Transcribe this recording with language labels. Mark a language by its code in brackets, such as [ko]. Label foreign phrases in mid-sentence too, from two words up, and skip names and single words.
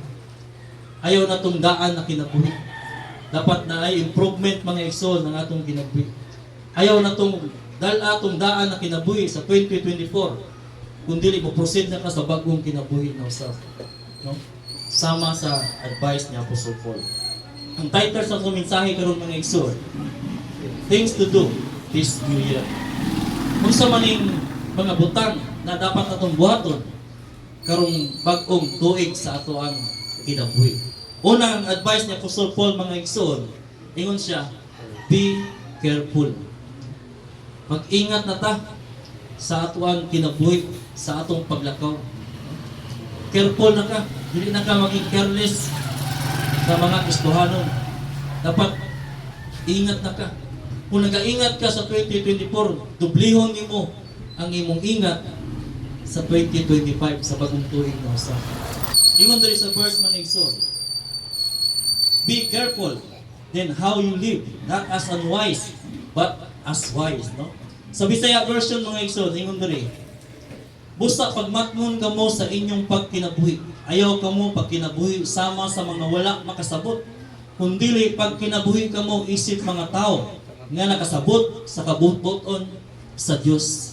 [ceb] Ayaw na itong daan na kinabuhi. Dapat na ay improvement mga igsoon ng atong kinabuhi. Ayaw na itong atong daan na kinabuhi sa 2024 kung dili mo proceed na ka sa bagong kinabuhi na usab. No? Sama sa advice ni Apostle Paul. Ang title sa atong mensahe karon mga igsoon, [en] Things to do this new year. [ceb] Kung sa maning mga butang na dapat atong buhaton karong bag-ong tuig sa ato ang kinabuhi. Unang advice ni Apostle Paul mga igsoon, ingon siya, [en] be careful. [ceb] Mag-ingat na ta sa atuang kinabuhi, sa atong paglakaw. Careful na ka. Hindi na ka maging careless sa mga Kristohanon. Dapat ingat na ka. Kung nag-ingat ka sa 2024, dublihon mo ang imong ingat sa 2025 sa bagong tuig na usa. Ingon diri sa verse mga igsoon. [en] Be careful then how you live, not as unwise, but as wise, [ceb] no? Sa Bisaya version mga igsoon, ingon diri, busa pagmatngon kamo sa inyong pagkinabuhi. Ayaw kamo pagkinabuhi sama sa mga wala makasabot. Kundili pagkinabuhi kamo isip mga tao nga nakasabot sa kabubuton sa Dios.